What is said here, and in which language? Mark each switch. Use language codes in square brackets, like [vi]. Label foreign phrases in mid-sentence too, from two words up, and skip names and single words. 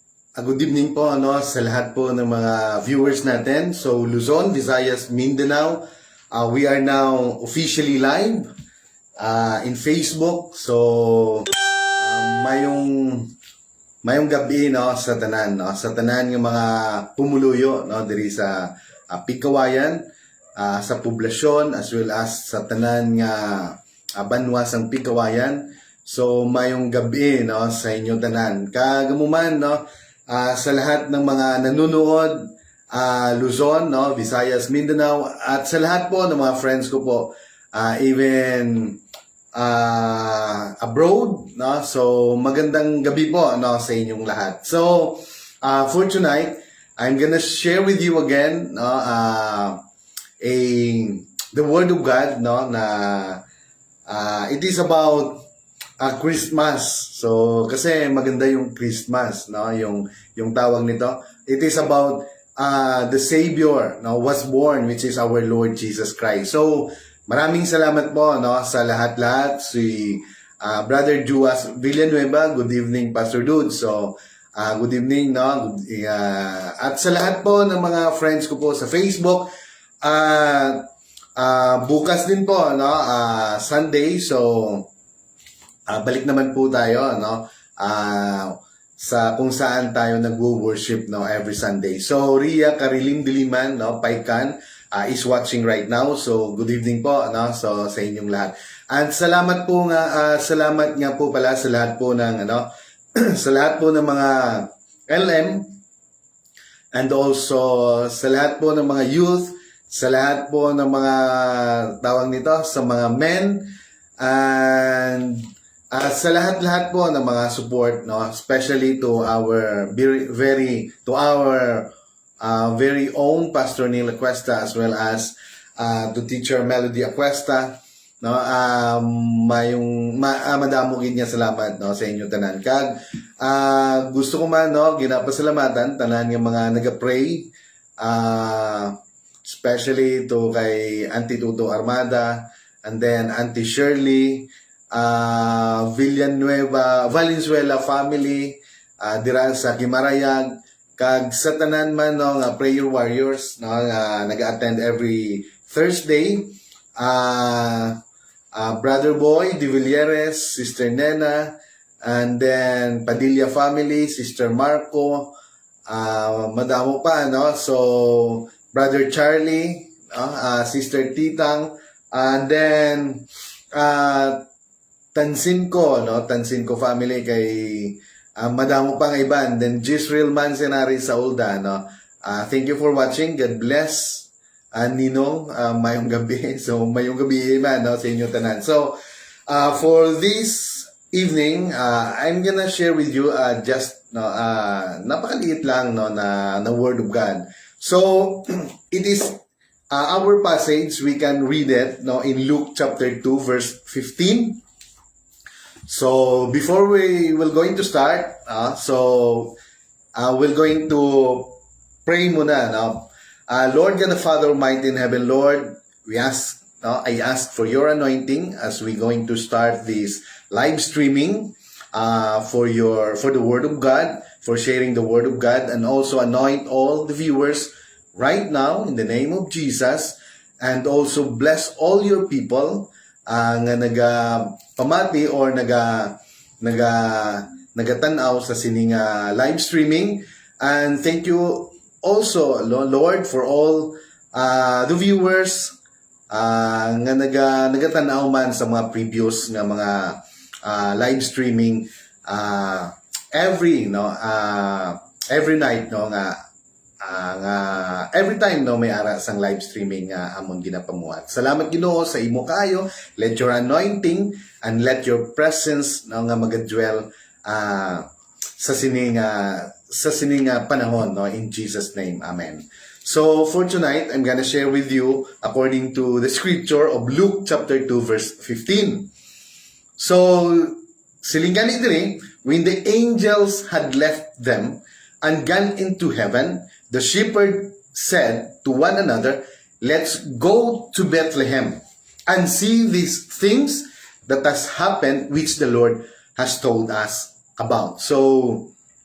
[tl] Good evening po sa lahat po ng mga viewers natin. So Luzon, Visayas, Mindanao, [en] we are now officially live in Facebook. [hil] So mayong gabi sa tanan sa tanan ng mga pumuluyo diri sa Pigkawayan, sa poblasyon [en] as well as [hil] sa tanan nga banwa sang Pigkawayan. So mayong gabi sa inyo tanan. [tl] Kagamuman sa lahat ng mga nanonood, Luzon, Visayas, Mindanao, at sa lahat po ng mga friends ko po, [en] even abroad, [tl] so magandang gabi po sa inyong lahat. [en] So for tonight, I'm gonna share with you again the Word of God, na it is about Christmas. [tl] So kasi maganda yung Christmas, yung tawag nito. [en] It is about the Savior was born, which is our Lord Jesus Christ. [tl] So maraming salamat po sa lahat-lahat. Si Brother Juas Villanueva, [en] good evening Pastor Dude. [tl] So [en] good evening [tl] at sa lahat po ng mga friends ko po sa Facebook. Bukas din po Sunday, so balik naman po tayo sa kung saan tayo nagwo-worship [en] every Sunday. So Ria Karilim Diliman Paikan is watching right now. [tl] So [en] good evening [tl] po so sa inyong lahat. At salamat nga po pala sa lahat po ng sa lahat po ng mga LM, [en] and also [tl] sa lahat po ng mga youth, sa lahat po ng mga tawag nito, sa mga men, and sa lahat-lahat po ng mga support, [en] especially to our very own [hil] Pastor Neil Acuesta, [en] as well as to Teacher [hil] Melody Acuesta, madamo gid niya salamat sa inyo tanan. Kag gusto ko man ginapasalamatan tanan ng mga naga-pray, [en] especially to [hil] kay Auntie Tuto Armada, [en] and then [hil] Auntie Shirley, Valenzuela family, dira sa Kimarayag, kag sa tanan man nga [en] prayer warriors [hil] nag-attend [en] every Thursday, [hil] Brother Boy De Villeres, Sister Nena, [en] and then [hil] Padilla family, Sister Marco, madamo pa so Brother Charlie, Sister Titang, [en] and then [hil] Tansin ko family kay madamo pang iban. Then Jisrael Mansenari sa Ulda, [en] thank you for watching. God bless. [hil] Ninong, mayong gabi. So mayong gabi man sa inyo tanan. [en] So for this evening, I'm gonna share with you just [tl] napakaliit lang na [en] Word of God. So it is our passage. We can read it in Luke chapter 2 verse 15. So before we will going to start, we're going to pray muna. Lord God the Father Almighty in heaven, Lord, I ask for your anointing as we going to start this live streaming for the Word of God, for sharing the Word of God, and also anoint all the viewers right now in the name of Jesus, and also bless all your people [hil] nga nagapamati or nagatanaw sa sining [en] live streaming. And thank you also, Lord, for all the viewers [hil] nga nagatanaw man sa mga previous nga mga [en] live streaming every night every time [hil] may ara sang [en] live streaming [hil] amon ginapamuhat. Salamat Ginoo sa imo kayo. [en] Let your anointing and let your presence [hil] nga magadwell sa sining panahon [en] in Jesus name. Amen. So for tonight, I'm gonna share with you according to the scripture of Luke chapter 2 verse 15. [hil] So silingani diri, [en] when the angels had left them and gone into heaven, the shepherd said to one another, "Let's go to Bethlehem and see these things that has happened, which the Lord has told us about."